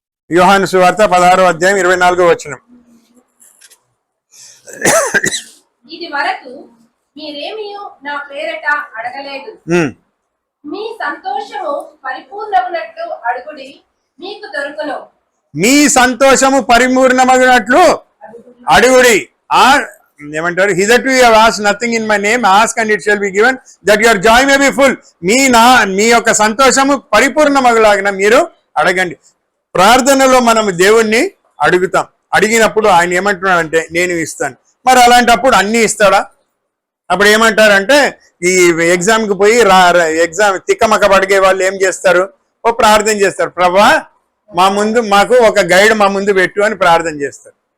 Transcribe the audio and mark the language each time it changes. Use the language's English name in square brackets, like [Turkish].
[Telugu] యోహాను సువార్త 16వ అధ్యాయం 24వ వచనం. ఇది వరకు మీరేమీ నా పేరట అడగలేదు, మీ సంతోషము పరిపూర్ణమునట్లు అడుగుడి, మీకు దొరుకును. మీ సంతోషము పరిపూర్ణమగినట్లు అడుగుడి. ఏమంటారు, [English] hitherto you have asked nothing in my name, ask and it shall be given, that your joy may be full. [Telugu] మీ యొక్క సంతోషము పరిపూర్ణమగులాగిన మీరు అడగండి. ప్రార్థనలో మనము దేవుణ్ణి అడుగుతాం. అడిగినప్పుడు ఆయన ఏమంటున్నాడంటే నేను ఇస్తాను. మరి అలాంటప్పుడు అన్ని ఇస్తాడా? అప్పుడు ఏమంటారంటే, ఈ ఎగ్జామ్కి పోయి ఎగ్జామ్ తిక్కమక్క అడిగే వాళ్ళు ఏం చేస్తారు, ప్రార్థన చేస్తారు, ప్రభా మాకు ఒక గైడ్ మా ముందు పెట్టు అని ప్రార్థన చేస్తారు.